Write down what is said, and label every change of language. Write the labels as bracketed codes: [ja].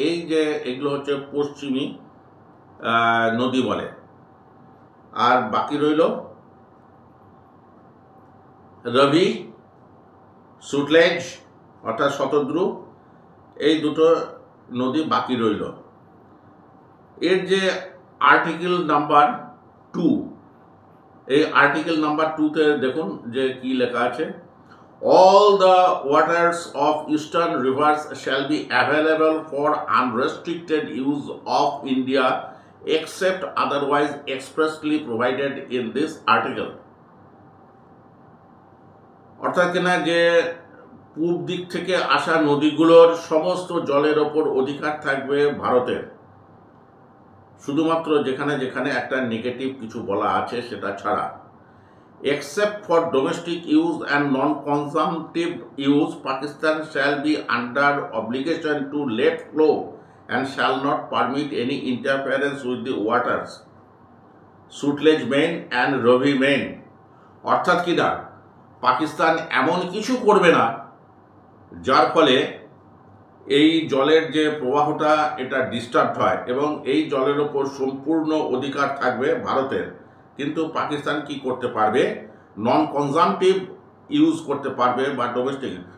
[bn] এই যে এগুলো হচ্ছে পশ্চিমী নদী বলে। আর বাকি রইল রবি, সুটলেজ অর্থাৎ শতদ্রু, এই দুটো নদী বাকি রইল। এর যে আর্টিকেল নাম্বার 2, এই আর্টিকেল নাম্বার 2তে দেখুন যে কি লেখা আছে, [en] all the waters of eastern rivers shall be available for unrestricted use of India except otherwise expressly provided in this article. [bn] অর্থাৎ কিনা যে পূব দিক থেকে আসা নদীগুলোর সমস্ত জলের ওপর অধিকার থাকবে ভারতের, শুধুমাত্র যেখানে যেখানে একটা নেগেটিভ কিছু বলা আছে সেটা ছাড়া। [en] Except for domestic use and non-consumptive use, Pakistan shall be under obligation to let flow and shall not permit any interference with the waters, Sutlej main and Ravi main. [bn] অর্থাৎ কি না, পাকিস্তান এমন কিছু করবে না যার ফলে এই জলের যে প্রবাহটা এটা ডিস্টার্ব হয়, এবং এই জলের ওপর সম্পূর্ণ অধিকার থাকবে ভারতের। কিন্তু পাকিস্তান কি করতে পারবে? নন কনজামটিভ ইউজ করতে পারবে বা ডোমেস্টিক।